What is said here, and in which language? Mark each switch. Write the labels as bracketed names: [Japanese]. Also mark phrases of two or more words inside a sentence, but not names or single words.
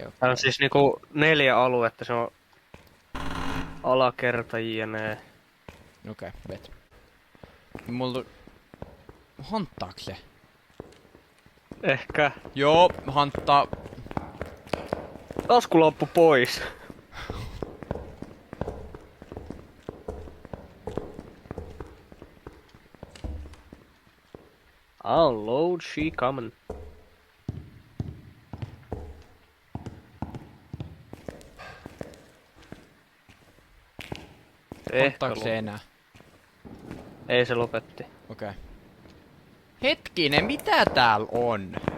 [Finnish] Tää on siis niinku 4 aluetta, se on alakerta jne. Okei, bet. Mulla... Hanttaako se? Ehkä. Joo, hanttaa. Taskulappu pois. [English] I'll load she coming. [Finnish] Hanttaako se enää? Ei, se lopetti. Okei. Hetkinen, mitä täällä on?